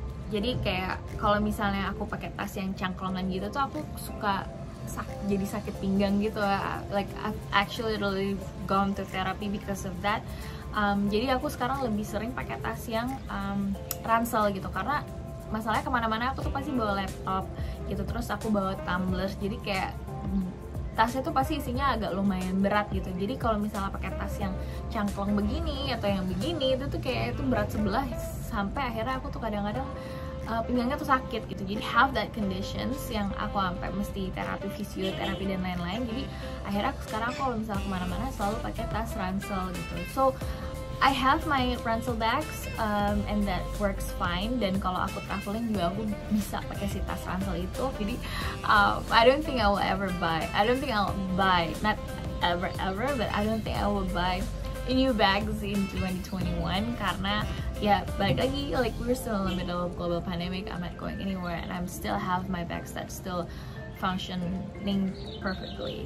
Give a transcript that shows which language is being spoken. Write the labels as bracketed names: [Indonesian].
[Indonesian] Jadi kayak kalau misalnya aku pakai tas yang cangklongan gitu tuh aku suka jadi sakit pinggang gitu. [English] Like I've actually really gone to therapy because of that. [Indonesian] Jadi aku sekarang lebih sering pakai tas yang ransel gitu, karena masalahnya kemana-mana aku tuh pasti bawa laptop gitu, terus aku bawa tumbler, jadi kayak tasnya tuh pasti isinya agak lumayan berat gitu. Jadi kalau misalnya pakai tas yang cangklong begini atau yang begini itu tuh kayak itu berat sebelah, sampai akhirnya aku tuh kadang-kadang pinggangnya tuh sakit gitu. Jadi [English] have that conditions [Indonesian] yang aku sampai mesti terapi, fisioterapi dan lain-lain. Jadi akhirnya sekarang aku kalau misalnya kemana-mana selalu pakai tas ransel gitu. So [English] I have my ransel bags and that works fine. [Indonesian] Dan kalau aku traveling juga aku bisa pakai si tas ransel itu. [English] Jadi I don't think I will ever buy. Not ever, but I don't think I will buy new bags in 2021 [Indonesian] karena ya balik lagi, [English] like we're still in the middle of global pandemic. I'm not going anywhere and I'm still have my bags that still functioning perfectly.